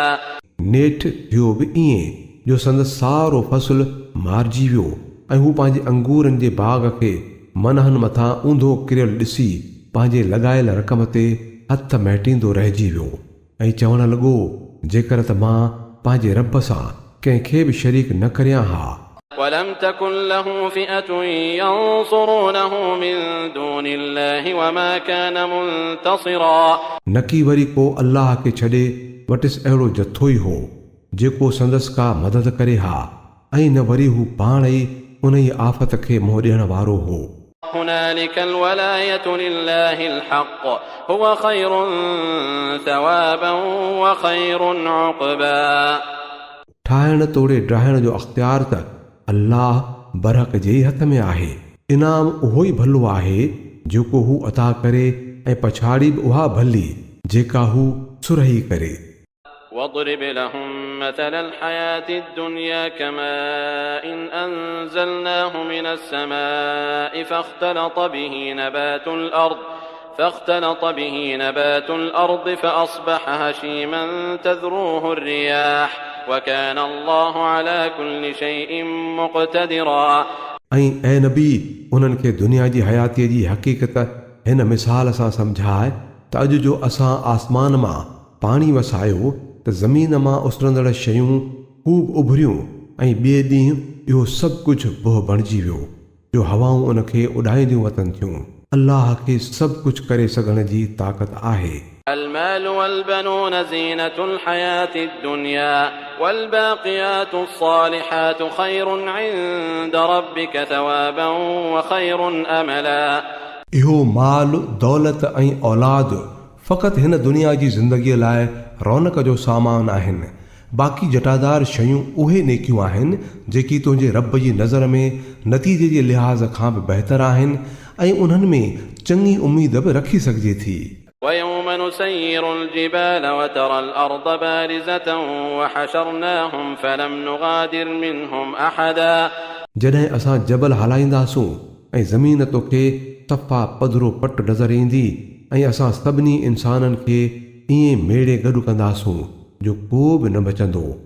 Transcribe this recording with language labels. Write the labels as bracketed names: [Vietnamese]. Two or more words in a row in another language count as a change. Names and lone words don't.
[Sindhi] नेठि थियो बि ईअं जो संदसि सारो फ़सुलु मारिजी वियो ऐं हू पंहिंजे अंगूरनि जे बाग़ खे मनहनि मथां ऊंधो किरियल ॾिसी पंहिंजे लॻायल रक़म ते हथ महिटींदो रहिजी वियो ऐं चवणु लॻो जेकर त मां पंहिंजे रब सां कंहिंखे बि शरीक न करियां हा। [Arabic] ولم تكن له فئة ينصرونه من دون الله وما كان منتصرا [Sindhi] नकी वरी को अल्लाह खे छॾे वटिसि अहिड़ो जथो ई हो जेको संदसि का मदद करे हा ऐं न वरी हू पाण ई उन ई आफ़त खे मुंहुं ॾियण वारो हो। [Arabic] هنالك الولاية لله الحق هو خير ثوابا وخير عقبا [Sindhi] ठाहिण तोड़े ड्राहिण जो अख़्तियार त अल्लाह बरहक जे ई हथ में आहे। इनाम उहो ई भलो आहे जेको हू अता करे ऐं पछाड़ी बि उहा भली जेका हू सुरही करे। [Arabic] واضرب لهم مثل الحياة الدنيا كماء إن أنزلناه من السماء فاختلط به نبات الأرض فأصبح هشيما تذروه الرياح وكان الله على كل شيء مقتدرا [Sindhi] ऐं ऐं नबी उन्हनि खे दुनिया जी हयातीअ जी हक़ीक़त हिन मिसाल सां सम्झाए त अॼु जो असां आसमान मां पाणी वसायो त ज़मीन मां उसरंदड़ शयूं ख़ूब उभरियूं ऐं ॿिए ॾींहुं इहो सभु कुझु बोह बणिजी वियो जो हवाऊं उन खे उॾाईंदियूं वतन थियूं। अल्लाह खे सभु कुझु करे सघण जी ताक़त आहे। [Arabic] المال والبنون زينة الحياة الدنيا والباقيات الصالحات خير عند ربك ثوابا وخير أملا [Sindhi] इहो माल दौलत ऐं औलाद फ़क़ति हिन दुनिया जी ज़िंदगीअ लाइ रौनक जो सामान आहिनि। बाक़ी जटादार शयूं उहे नेकियूं आहिनि जेकी तुंहिंजे रब जी नज़र में नतीजे जे लिहाज़ खां बि बहितर आहिनि ऐं उन्हनि में चङी उम्मीद बि रखी सघिजे थी। [Arabic] ويوم نسير الجبال وترى الأرض بارزة وحشرناهم فلم نغادر منهم أحدا [Sindhi] जॾहिं असां जबल हलाईंदासूं ऐं ज़मीन तोखे सफ़ा पधरो पट नज़र ईंदी ऐं असां सभिनी इंसाननि खे ईअं मेड़े गॾु कंदासूं जो को बि न बचंदो।